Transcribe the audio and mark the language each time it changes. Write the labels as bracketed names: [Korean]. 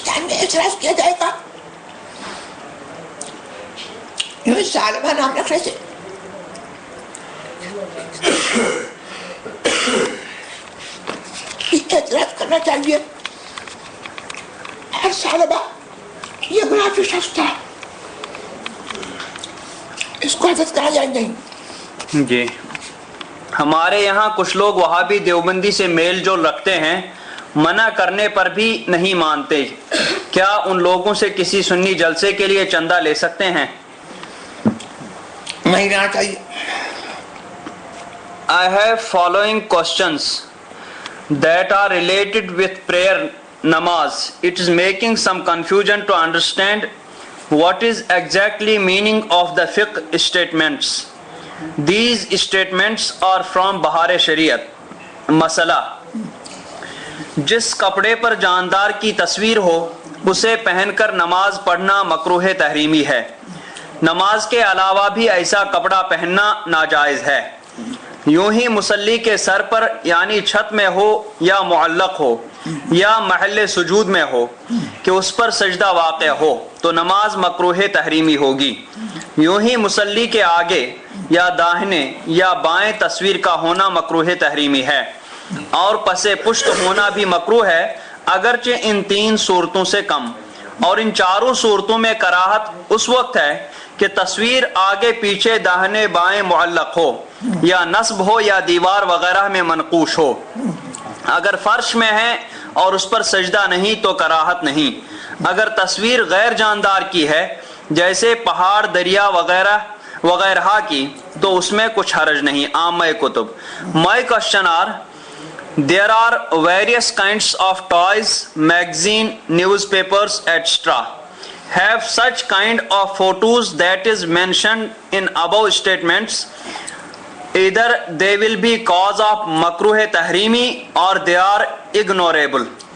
[Urdu] اعتراض کیا جائے گا یہ ظالمہ نام رکھنے سے؟ اعتراض کرنا چاہیے ہر ظالمہ یہ منافق شخص تھا، اس کو عزت کرا جائے نہیں. جی ہمارے یہاں کچھ لوگ وہابی دیوبندی سے میل جول رکھتے ہیں، منع کرنے پر بھی نہیں مانتے، کیا ان لوگوں سے کسی سنی جلسے کے لیے چندہ لے سکتے ہیں؟ نہیں لینا چاہیے. [English] I have following questions that are related with prayer namaz. It is making some confusion to understand what is exactly meaning of the fiqh statements. These statements are from Bahar Shariat. [Urdu] مسئلہ: جس کپڑے پر جاندار کی تصویر ہو اسے پہن کر نماز پڑھنا مکروہ تحریمی ہے. نماز کے علاوہ بھی ایسا کپڑا پہننا ناجائز ہے. یوں ہی مصلی کے سر پر یعنی چھت میں ہو یا معلق ہو یا محل سجود میں ہو کہ اس پر سجدہ واقع ہو تو نماز مکروہ تحریمی ہوگی. یوں ہی مصلی کے آگے یا داہنے یا بائیں تصویر کا ہونا مکروہ تحریمی ہے، اور پس پشت ہونا بھی مکروہ ہے اگرچہ ان 3 صورتوں سے کم. اور ان 4 صورتوں میں کراہت اس وقت ہے کہ تصویر آگے پیچھے داہنے بائیں معلق ہو یا نصب ہو یا دیوار وغیرہ میں منقوش ہو. اگر فرش میں ہے اور اس پر سجدہ نہیں تو کراہت نہیں. اگر تصویر غیر جاندار کی ہے جیسے پہاڑ، دریا وغیرہ کی تو اس میں کچھ حرج نہیں. عامہ کتب. [English] My question are: there are various kinds of toys, magazine, newspapers, etc. Have such kind of photos that is mentioned in above statements. Either they will be cause of makruh tahrimi or they are ignorable.